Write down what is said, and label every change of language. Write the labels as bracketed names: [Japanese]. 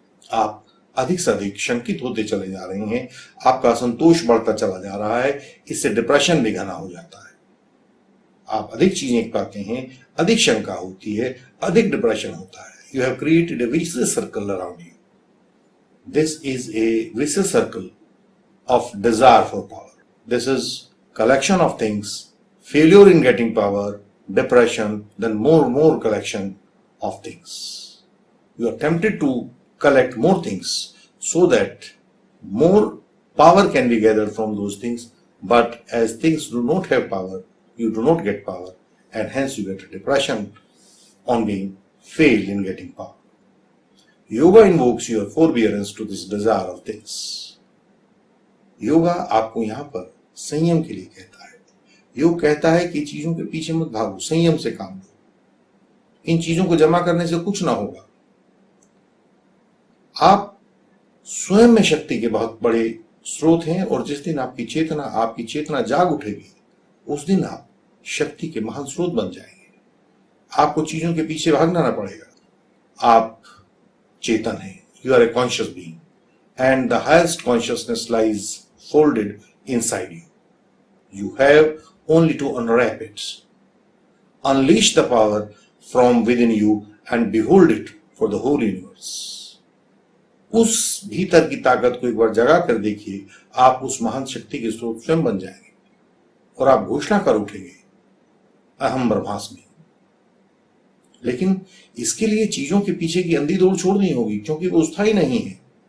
[Hindi] आप अधिक से अधिक शंकित होते चले जा रहे हैं, आपका असंतोष बढ़ता चला जा रहा है, इससे डिप्रेशन भी घना हो जाता है। आप अधिक चीजें पाते हैं, अधिक शंका होती है, अधिक डिप्रेशन होता है। [English] You have created a vicious circle around you. This is a vicious circle of desire for power. This is collection of things, failure in getting power, depression, then more collection of things. You are tempted to collect more things so that more power can be gathered from those things, but as things do not have power, you do not get power, and hence you get a depression on being failed in getting power. Yoga invokes your forbearance to this desire of things. [Hindi] Yoga आपको यहां पर संयम के लिए कहता है। योग कहता है कि चीजों के पीछे मत भागो, संयम से काम लो। इन चीजों को जमा करने से कुछ ना होगा। आप स्वयं में शक्ति के बहुत बड़े स्रोत हैं, और जिस दिन आपकी चेतना जाग उठेगी, उस दिन आप शक्ति के महान स्रोत बन जाएंगे। आपको चीजों के पीछे भागना ना पड़ेगा। आप चेतन है, [English] you are a conscious being, and the highest consciousness lies folded inside you. You have only to unwrap it, unleash the power from within you and behold it for the whole universe. [Hindi] उस भीतर की ताकत को एक बार जगा कर देखिए, आप उस महान शक्ति के स्रोत स्वयं बन जाएंगे और आप घोषणा कर उठेंगे, अहम ब्रह्मास्मि। लेकिन इसके लिए चीजों के पीछे की अंधी दौड़ छोड़नी होगी, क्योंकि वो स्थायी नहीं है।